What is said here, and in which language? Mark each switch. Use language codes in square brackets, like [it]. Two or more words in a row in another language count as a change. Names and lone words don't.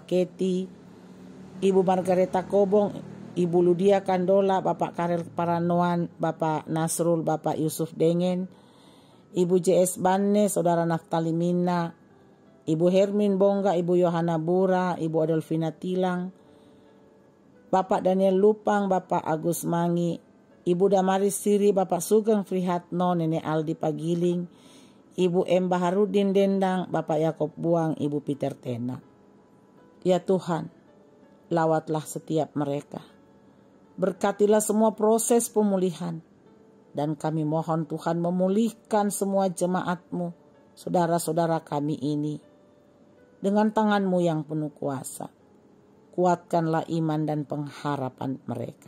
[id] Keti, Ibu Margareta Kobong, Ibu Ludia Kandola, Bapak Karel Paranoan, Bapak Nasrul, Bapak Yusuf Dengen, Ibu JS Banne, Saudara Naftali Mina, Ibu Hermin Bongga, Ibu Yohana Bura, Ibu Adolfina Tilang, Bapak Daniel Lupang, Bapak Agus Mangi, Ibu Damaris Siri, Bapak Sugeng Frihatno, Nenek Aldi Pagiling, Ibu M. Baharudin Dendang, Bapak Yakob Buang, Ibu Peter Tena. Ya Tuhan, lawatlah setiap mereka. Berkatilah semua proses pemulihan. Dan kami mohon Tuhan memulihkan semua jemaat-Mu, saudara-saudara kami ini. Dengan tangan-Mu yang penuh kuasa. Kuatkanlah iman dan pengharapan mereka.